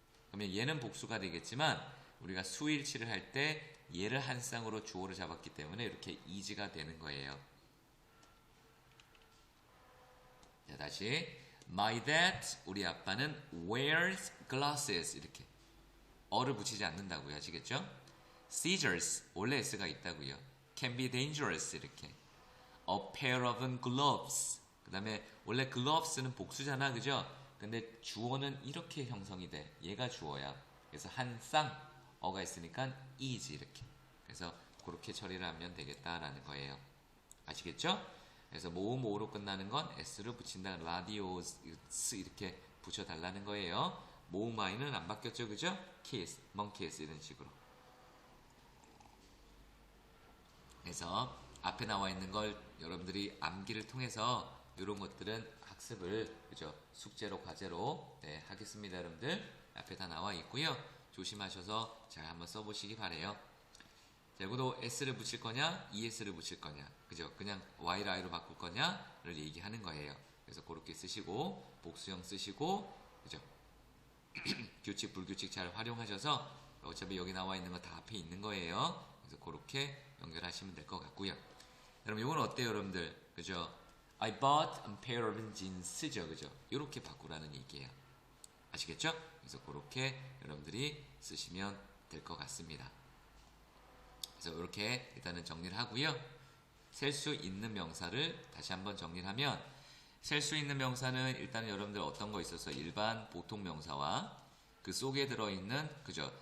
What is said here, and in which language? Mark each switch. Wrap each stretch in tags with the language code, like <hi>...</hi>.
<ko>그러면 얘는 복수가 되겠지만 우리가 수일치를 할 때 얘를 한 쌍으로 주어를 잡았기 때문에 이렇게 is가 되는 거예요. 자, 다시</ko> <en>My dad,</en> <ko>우리 아빠는</ko> <en>wears glasses</en> <ko>이렇게 어를 붙이지 않는다고요. 아시겠죠? Scissors 원래 S가 있다고요.</ko> <en>Can be dangerous</en> <ko>이렇게</ko> <en>A pair of gloves</en> <ko>그 다음에 원래</ko> <en>gloves는</en> <ko>복수잖아. 그죠? 근데 주어는 이렇게 형성이 돼. 얘가 주어야. 그래서 한 쌍 어가 있으니까 is 이렇게. 그래서 그렇게 처리를 하면 되겠다라는 거예요. 아시겠죠? 그래서 모음오로 끝나는 건 S를 붙인다. 라디오스 이렇게 붙여달라는 거예요. 모음 I는 안 바뀌었죠. 그죠? kiss, monkeys 이런 식으로. 그래서 앞에 나와 있는 걸 여러분들이 암기를 통해서 이런 것들은 학습을 그죠? 숙제로 과제로 하겠습니다. 여러분들 앞에 다 나와 있고요. 조심하셔서 잘 한번 써보시기 바래요. 자, 이것도 S를 붙일 거냐, ES를 붙일 거냐, 그죠? 그냥 Y를 I로 바꿀 거냐를 얘기하는 거예요. 그래서 그렇게 쓰시고, 복수형 쓰시고, 그죠? 규칙, 불규칙 잘 활용하셔서 어차피 여기 나와 있는 거 다 앞에 있는 거예요. 그래서 그렇게 연결하시면 될 것 같고요. 여러분, 이건 어때요, 여러분들? 그죠?</ko> <en>I bought a pair of jeans죠,</en> <ko>그죠? 이렇게 바꾸라는 얘기예요. 아시겠죠? 그래서 그렇게 여러분들이 쓰시면 될 것 같습니다. 그래서 이렇게 일단은 정리를 하고요. 셀 수 있는 명사를 다시 한번 정리를 하면 셀 수 있는 명사는 일단 여러분들 어떤 거 있어서 일반 보통 명사와 그 속에 들어있는 그죠?</ko>